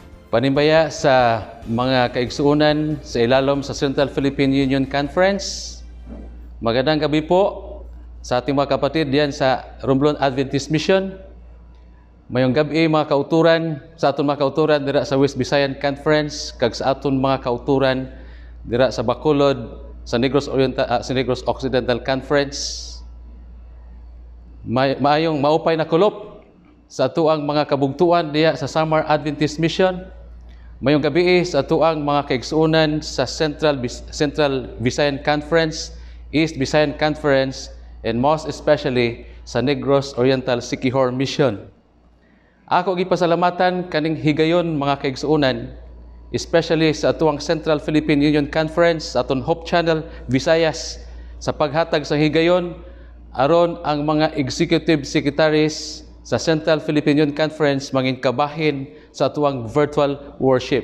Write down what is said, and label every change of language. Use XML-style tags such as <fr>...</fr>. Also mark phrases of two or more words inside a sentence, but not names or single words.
<ceb>Panimbaya sa mga kaigsuunan sa ilalom sa Central Philippine Union Conference.</ceb> <tl>Magandang gabi po sa ating mga kapatid diyan sa Romblon Adventist Mission.</tl> <hil>Mayong gabi mga kauturan sa aton mga kauturan dira sa West Visayan Conference kag sa aton mga kauturan dira sa Bacolod sa Negros Occidental Conference.</hil> <war>Maayong maupay na kulop sa atuang mga kabugtuan diya sa Samar Adventist Mission.</war> <ceb>Mayong gabi sa atuang mga kaigsuunan sa Central Visayan Conference, East Visayan Conference,</ceb> <en>and most especially</en> <ceb>sa Negros Oriental Siquijor Mission. Ako gipasalamatan kaning higayon mga kaigsuunan, especially sa atuang Central Philippine Union Conference, sa aton Hope Channel Visayas, sa paghatag sa higayon aron ang mga</ceb> <en>executive secretaries</en> <ceb>sa Central Philippine Union Conference mangin kabahin sa atuang</ceb> <en>virtual worship.</en>